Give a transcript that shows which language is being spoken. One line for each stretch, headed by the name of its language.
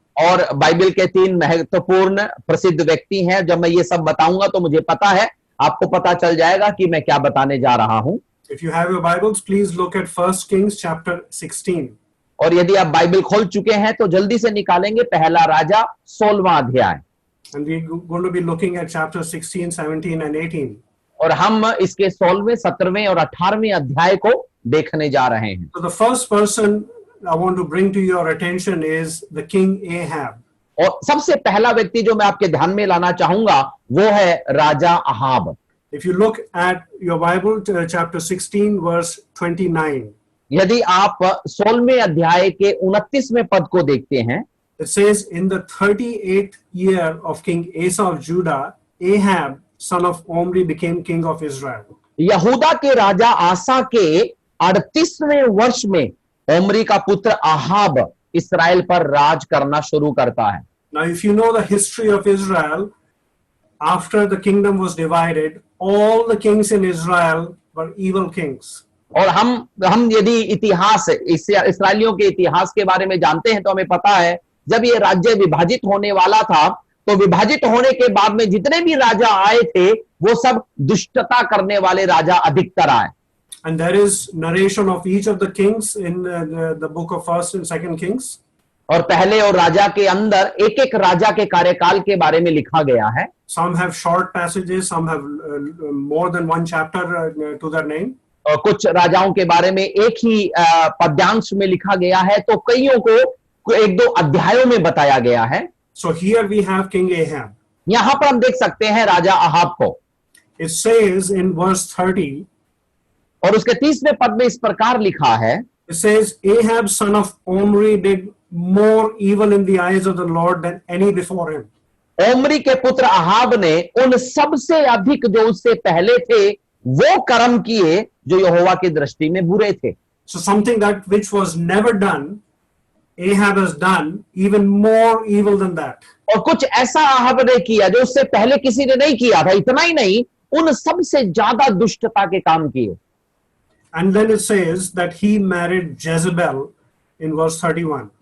Hindi: और बाइबल के 3 महत्वपूर्ण प्रसिद्ध व्यक्ति हैं। जब मैं ये सब बताऊंगा तो मुझे पता है आपको पता चल जाएगा कि मैं क्या बताने जा रहा हूं।
English: If you have your Bibles, please look at 1 Kings chapter 16.
Hindi: और यदि आप बाइबल खोल चुके हैं तो जल्दी से निकालेंगे पहला राजा 16वां अध्याय।
English: And we're going to be looking at chapter 16, 17 and 18.
Hindi: और हम इसके 16वें, 17वें और 18वें अध्याय को देखने जा रहे हैं।
English: So the first person I want to bring to your attention is the king Ahab.
Hindi: और सबसे पहला व्यक्ति जो मैं आपके ध्यान में लाना चाहूंगा वो है राजा Ahab.
English: If you look at your Bible, chapter 16, verse 29.
Hindi: यदि आप 16वें अध्याय के 29वें पद को देखते हैं,
English: It says, in the 38th year of King Asa of Judah, Ahab, son of Omri, became king of Israel.
Hindi: यहूदा के राजा आसा के 38वें वर्ष में ओमरी का पुत्र अहाब इस्राएल पर राज करना शुरू करता है।
English: Now, if you know the history of Israel, after the kingdom was divided, all the kings in Israel were evil kings.
Hindi: और हम यदि इतिहास इस्राएलियों के इतिहास के बारे में जानते हैं तो हमें पता है जब ये राज्य विभाजित होने वाला था तो विभाजित होने के बाद में जितने भी राजा आए थे वो सब दुष्टता करने वाले राजा अधिकतर आए।
English: And there is narration of each of the kings in the book of 1st and 2nd Kings.
Hindi: और पहले और राजा के अंदर एक एक राजा के कार्यकाल के बारे में लिखा गया है।
English: Some have short passages, some have more than one chapter to their name.
Hindi: और कुछ राजाओं के बारे में एक ही पद्यांश में लिखा गया है तो कईयों को एक दो अध्यायों में बताया गया है।
English: So here we have King Ahab.
Hindi: यहां पर हम देख सकते हैं राजा अहाब को।
English: It says in verse 30,
Hindi: और उसके 30वें पद में इस प्रकार लिखा है,
English: it says, Ahab son of Omri did more evil in the eyes of the Lord than any before him.
Hindi: Omri के पुत्र अहाब ने उन सबसे अधिक जो उससे पहले थे वो कर्म किए जो यहोवा की दृष्टि में बुरे थे।
English: So something that which was never done, Ahab has done even more evil than that.
Hindi: और कुछ ऐसा अहाब ने किया जो उससे पहले किसी ने नहीं किया था। इतना ही नहीं, उन सबसे ज्यादा दुष्टता के काम किए।
English: And then it says that he married Jezebel in verse 31.